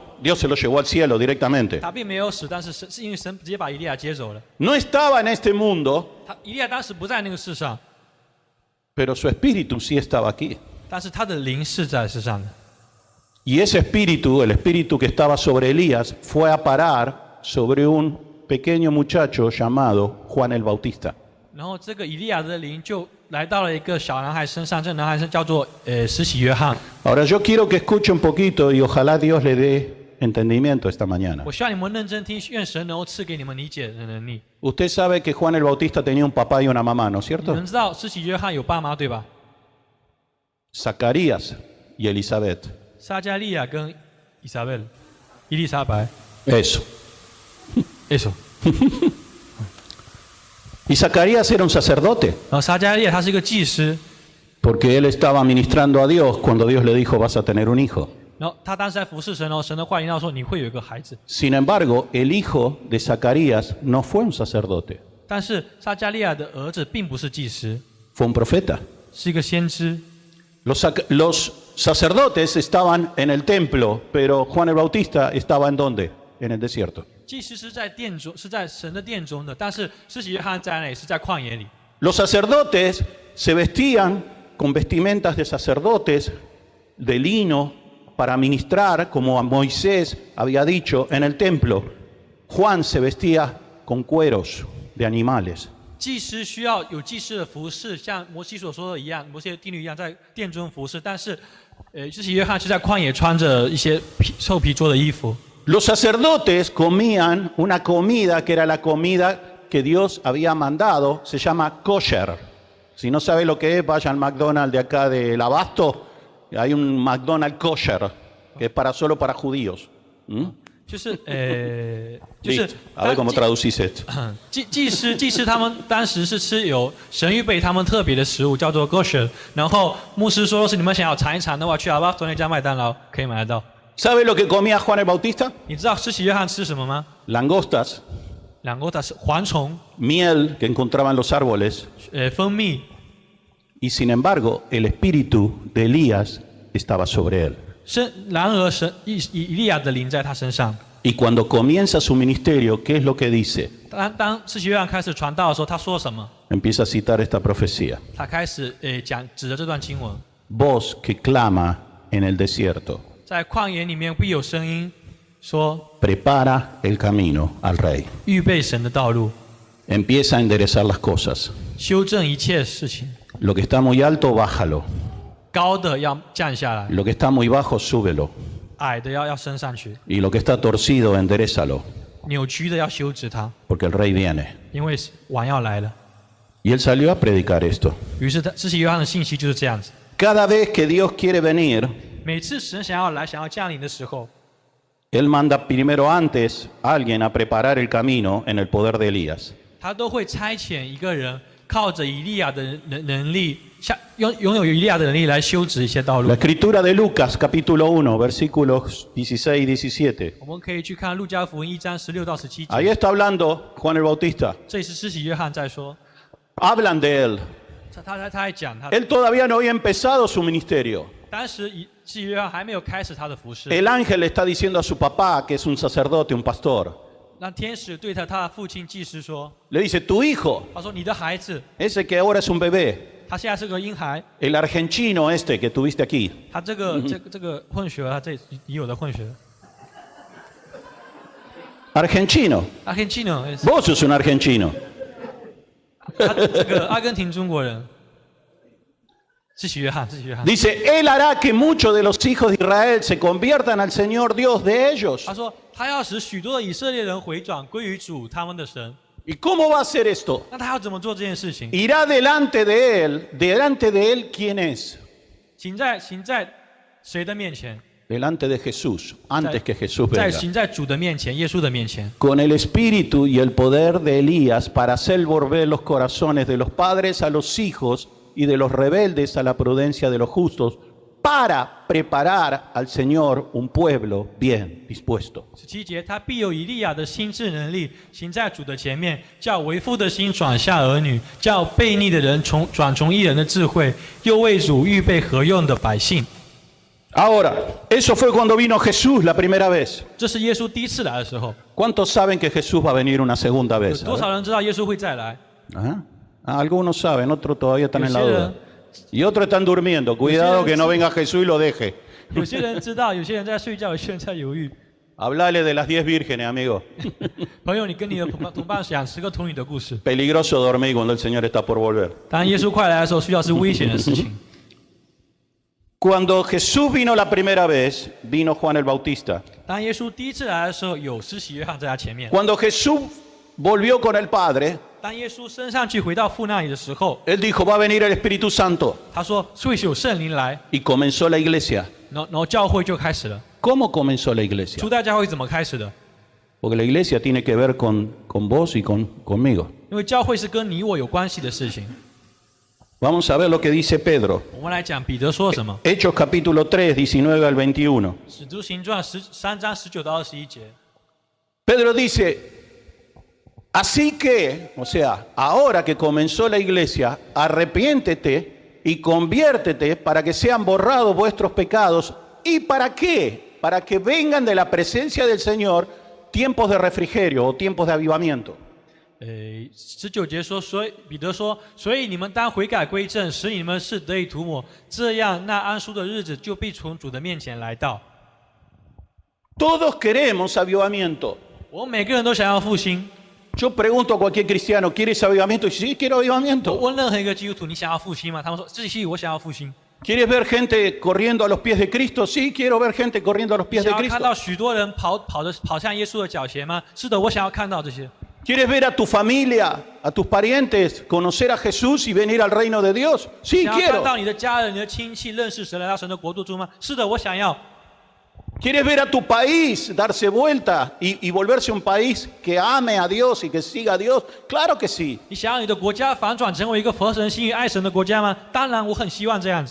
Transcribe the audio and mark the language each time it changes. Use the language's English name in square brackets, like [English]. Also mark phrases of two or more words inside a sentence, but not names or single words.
[Spanish] Dios se lo llevó al cielo directamente. [Chinese] 他并没有死，但是是因为神直接把以利亚接走了。 [Spanish] No estaba en este mundo, [Chinese] 以利亚当时不在那个世上， [Spanish] pero su espíritu sí estaba aquí. [Chinese] 但是他的灵是在世上的。 [Spanish] Y ese espíritu, el espíritu que estaba sobre Elías, fue a parar sobre un pequeño muchacho llamado Juan el Bautista. [Chinese] 然后这个以利亚的灵就来到了一个小男孩身上，这个男孩叫做施洗约翰。 [Spanish] Ahora yo quiero que escuche un poquito y ojalá Dios le dé entendimiento esta mañana. [Chinese] 我希望你们认真听，愿神能够赐给你们理解的能力。 [Spanish] Usted sabe que Juan el Bautista tenía un papá y una mamá, ¿no es [Chinese] 你 [Spanish] cierto? [Chinese] 们知道施洗约翰有爸妈对吧？ [Spanish] Zacarías y Elizabeth. [Chinese] 撒加利亚跟伊丽莎白。 [Spanish] Eso. Eso。 Y Zacarías era un sacerdote, [Chinese] 然后撒加利亚他是一个祭司， [Spanish] porque él estaba ministrando a Dios cuando Dios le dijo vas a tener un hijo. [Chinese] 然后他当时在服侍神哦，神的话引导说你会有一个孩子。 [Spanish] Sin embargo, el hijo de Zacarías no fue un sacerdote, [Chinese] 但是撒加利亚的儿子并不是祭司， [Spanish] fue un profeta. [Chinese] 是一个先知。 [Spanish] Los sacerdotes estaban en el templo, pero Juan el Bautista estaba en dónde? En el desierto. [Chinese] 祭司是在殿中，是在神的殿中的，但是施洗约翰在那里是在旷野里。 [Spanish] Los sacerdotes se vestían con vestimentas de sacerdotes de lino para ministrar, como a Moisés había dicho en el templo. Juan se vestía con cueros de animales. [Chinese] 祭司需要有祭司的服饰，像摩西所说的一样，摩西的定律一样，在殿中服侍。但是，施洗约翰是在旷野穿着一些兽皮做的衣服。 [Spanish] Los sacerdotes comían una comida que era la comida que Dios había mandado, se llama kosher. Si no sabe lo que es, vaya al McDonald's de acá del Abasto, hay un McDonald's kosher, que es solo para judíos. ¿Mm? [Chinese] 就是 [Spanish] A ver cómo traducís esto. [Chinese] 祭司他们当时是吃有神预备他们特别的食物，叫做 kosher。然后牧师说，是你们想要尝一尝的话，去阿巴索那家麦当劳可以买得到。 [Spanish] ¿Sabe lo que comía Juan el Bautista? [Chinese] 你知道施洗约翰吃什么吗？ [Spanish] Langostas, [Chinese] 两个它是蝗虫， [Spanish] miel que encontraban los árboles. [Chinese] 蜂蜜。 [Spanish] Y sin embargo, el espíritu de Elías estaba sobre él. [Chinese] 然而以利亚的灵在他身上。 [Spanish] Y cuando comienza su ministerio, ¿qué es lo que dice? [Chinese] 当施洗约翰开始传道的时候，他说什么？ [Spanish] Empieza a citar esta profecía. [Chinese] 他开始指着这段经文， [Spanish] Voz que clama en el desierto, [Chinese] 在旷野里面必有声音说， [Spanish] prepara el camino al rey. [Chinese] 预备神的道路， [Spanish] Empieza a enderezar las cosas. [Chinese] 修正一切事情。 [Spanish] Lo que está muy alto, bájalo. [Chinese] 高的要降下来， [Spanish] Lo que está muy bajo, súbelo. [Chinese] 矮的要升上去， [Spanish] Y lo que está torcido, enderézalo, [Chinese] 扭曲的要修直它， [Spanish] porque el rey viene. [Chinese] 因为王要来了。 [Spanish] Y él salió a predicar esto. [Chinese] 于是施洗约翰的信息就是这样子。 [Spanish] Cada vez que Dios quiere venir, [Chinese] 每次神想要来、想要降临的时候， [Spanish] Él manda primero antes a alguien a preparar el camino en el poder de Elías. [Chinese] 他都会差遣一个人，靠着以利亚的能力， 拥有以利亚的能力来修直一些道路 [Spanish] La。escritura de Lucas, capítulo 1, versículos 16 y 17. [Chinese] 我们可以去看路加福音1章16到17 [Spanish] Ahí [Chinese] 节， [Spanish] está hablando Juan el Bautista. [Chinese] 这里是施洗约翰在说， [Spanish] Hablan de él. [Chinese] 他在讲他 [Spanish] Él todavía no había empezado su ministerio. [Chinese] 当时施洗约翰还没有开始他的服事， [Spanish] El ángel le está diciendo a su papá, que es un sacerdote, un pastor. [Chinese] 那天使对他的父亲祭司说， [Spanish] Le dice, tu hijo, [Chinese] 他说你的孩子， [Spanish] ese que ahora es un bebé, [Chinese] 他现在是个婴孩， [Spanish] el argentino este que tuviste aquí, [Chinese] 他这个混血儿，他这已有的混血儿 [Spanish] argentino, ，Argentino， vos sos un argentino. [Chinese] 他这个阿根廷中国人，施洗约翰。 [Spanish] Dice, él hará que muchos de los hijos de Israel se conviertan al Señor Dios de ellos. [Chinese] 他说他要使许多的以色列人回转归于主他们的神。 [Spanish] ¿Y cómo va a hacer esto? [Chinese] 那他要怎么做这件事情？ [Spanish] Irá delante de él, ¿quién es? [Chinese] 行在谁的面前？ [Spanish] Delante de Jesús, antes que Jesús [Chinese] 在 [Spanish] venga. [Chinese] 行在主的面前，耶稣的面前， [Spanish] Con el espíritu y el poder de Elías para hacer volver los corazones de los padres a los hijos y de los rebeldes a la prudencia de los justos, para preparar al Señor un pueblo bien dispuesto. [Chinese] 17 节，他必有以利亚的心智能力，行在主的前面，叫为父的心转向儿女，叫悖逆的人转从义人的智慧，又为主预备合用的百姓。 [Spanish] Ahora, eso fue cuando vino Jesús la primera vez. [Chinese] 这是耶稣第一次来的时候。 [Spanish] ¿Cuántos saben que Jesús va a venir una segunda [Chinese] 有 [Spanish] vez? [Chinese] 多少人知道耶稣会再来？ Ajá. [Spanish] Ah, algunos saben, otros todavía están en la Yo sé, duda. Y otros están durmiendo. Cuidado que no venga Jesús y lo deje. [Chinese] 有些人知道，有些人在睡觉，有些人在犹豫。 [Spanish] Hablale de las 10 vírgenes, amigo. [Chinese] 朋友，你跟你的同伴讲10个童女的故事。 [Spanish] Peligroso dormir cuando el Señor está por volver. [Chinese] 当耶稣快来的时候，睡觉是危险的事情。 [Spanish] Cuando Jesús vino la primera vez, vino Juan el Bautista. [Chinese] 当耶稣第一次来的时候，有施洗约翰在他前面。 [Spanish] Cuando Jesús volvió con el Padre, [Chinese] 当耶稣升上去回到父那里的时候， [Spanish] Él dijo, va a venir el Espíritu Santo. [Chinese] 他说会有圣灵来， [Spanish] Y comenzó la iglesia. [Chinese] 然后教会就开始了。 [Spanish] ¿Cómo comenzó la iglesia? [Chinese] 初代教会怎么开始的？ [Spanish] Porque la iglesia tiene que ver con vos y conmigo. [Chinese] 因为教会是跟你我有关系的事情。 [Spanish] Vamos a ver lo que dice Pedro. [Chinese] 我们来讲彼得说什么。 [Spanish] Hechos capítulo 3, 19 al 21. [Chinese] 使徒行传13章19到21节。 [Spanish] Pedro dice, así que, o sea, ahora que comenzó la iglesia, arrepiéntete y conviértete para que sean borrados vuestros pecados. ¿Y para qué? Para que vengan de la presencia del Señor tiempos de refrigerio o tiempos de avivamiento. [Chinese] 19 节说，彼得说，所以你们当悔改归正，使你们是得以涂抹，这样那安舒的日子就必从主的面前来到。 [Spanish] Todos queremos avivamiento. [Chinese] 我们每个人都想要复兴。 [Spanish] Yo pregunto a cualquier cristiano, ¿quieres avivamiento? Y dice, sí, quiero [Chinese] 我 [Spanish] avivamiento. [Chinese] 问任何一个基督徒，你想要复兴吗？他们说，这是我想要复兴。 [Spanish] ¿Quieres ver gente corriendo a los pies de Cristo? Sí, quiero ver gente corriendo a los [Chinese] 你 [Spanish] pies [Chinese] 想 [Spanish] de [Chinese] 要看 [Spanish] Cristo. [Chinese] 到许多人跑向耶稣的脚前吗？是的，我想要看到这些。 [Spanish] ¿Quieres ver a tu familia, a tus parientes, conocer a Jesús y venir al reino de Dios? Sí, [Chinese] 想要看 [Spanish] quiero. [Chinese] 到你的家人、你的亲戚认识神，来到神的国度中吗？是的，我想要。 [Spanish] ¿Quieres ver a tu país darse vuelta y volverse un país que ame a Dios y que siga a Dios? Claro que sí. [Chinese] 你想要你的国家反转成为一个合神心意、爱神的国家吗？当然，我很希望这样子。